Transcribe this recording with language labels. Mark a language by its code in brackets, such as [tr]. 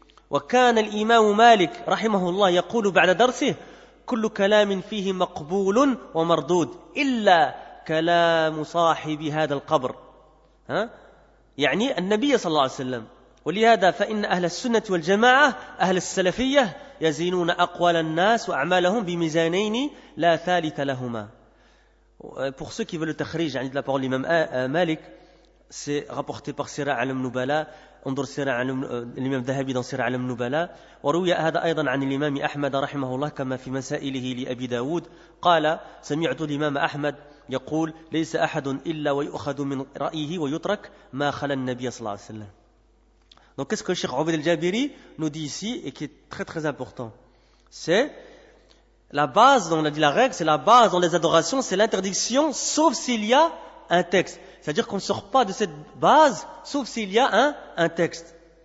[ar] وكان الإمام مالك رحمه الله يقول بعد درسه كل كلام فيه مقبول ومردود إلا كلام صاحب هذا القبر. يعني النبي صلى الله عليه وسلم. ولهذا فإن أهل السنة والجماعة أهل السلفية يزينون أقوال الناس وأعمالهم بميزانين لا ثالث لهما. [fr] Pour ceux qui veulent le takhrij de la parole de l'imam Malik, c'est rapporté par Sira Alam Nubala, [ar] انظر سيرة الإمام الذهبي [fr] dans [ar] سيرة علم نبلاء. وروي هذا أيضا عن الإمام أحمد رحمه الله كما في مسائله لأبي داود قال سمعت الإمام أحمد يقول ليس أحد إلا ويؤخذ من رأيه ويترك ما خلا النبي صلى الله عليه وسلم. [fr] Donc qu'est-ce que le Cheikh Obaid al-Jabiri nous dit ici et qui est très très important? C'est la base, on a dit la règle, c'est la base dans les adorations, c'est l'interdiction sauf s'il y a un texte. C'est-à-dire qu'on ne sort pas de cette base sauf s'il y a un texte.